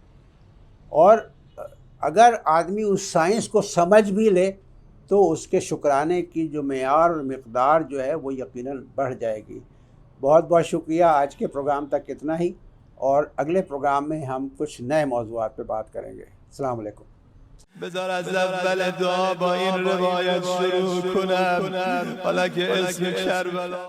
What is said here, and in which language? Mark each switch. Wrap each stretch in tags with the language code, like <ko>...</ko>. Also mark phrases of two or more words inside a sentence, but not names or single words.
<ur>اور اگر آدمی اس سائنس کو سمجھ بھی لے تو اس کے شکرانے کی جو معیار اور مقدار جو ہے وہ یقیناً بڑھ جائے گی۔ بہت بہت شکریہ۔ آج کے پروگرام تک اتنا ہی، اور اگلے پروگرام میں ہم کچھ نئے موضوعات پہ بات کریں گے۔ السلام علیکم۔</ur> <fa>بذار از اول دعا با این روایت شروع کنم، حالا که اسم کربلا</fa>